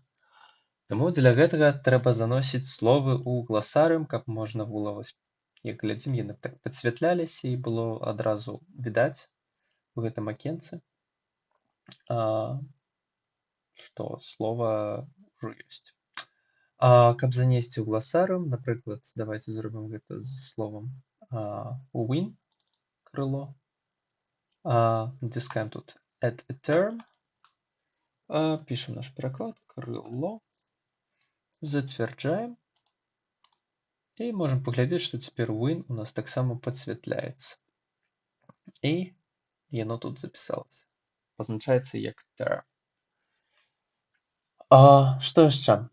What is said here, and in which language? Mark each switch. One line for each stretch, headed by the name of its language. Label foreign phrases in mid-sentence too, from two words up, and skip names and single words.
Belarusian: Таму дзеля гэтага трэба заносіць словы ў гласарыум, каб можна было вось, як глядзім, яны так падсвятляліся і было адразу відаць у гэтым акенцы, што слова ўжо ёсць. Каб занесці ў гласарыум, напрыклад, давайце зробім гэта з словам win, крыло. Націскаем тут
English: add a term,
Belarusian: пішам наш пераклад, крыло, зацвярджаем, і можам паглядзець, што цяпер win у нас таксама падсвятляецца. І яно тут запісалася. Пазначаецца як term. Што яшчэ?